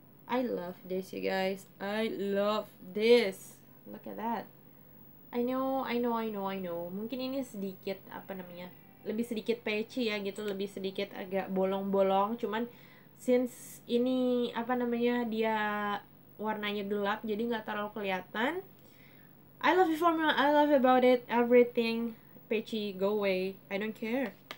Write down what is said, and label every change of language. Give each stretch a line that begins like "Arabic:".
English: I love this you guys, I love this, look at that. I know.
Indonesian: Mungkin ini sedikit lebih sedikit patchy ya gitu, lebih sedikit agak bolong-bolong. Cuman since ini dia warnanya gelap, jadi nggak terlalu kelihatan.
English: I love the formula, I love about it, everything. Patchy, go away, I don't care.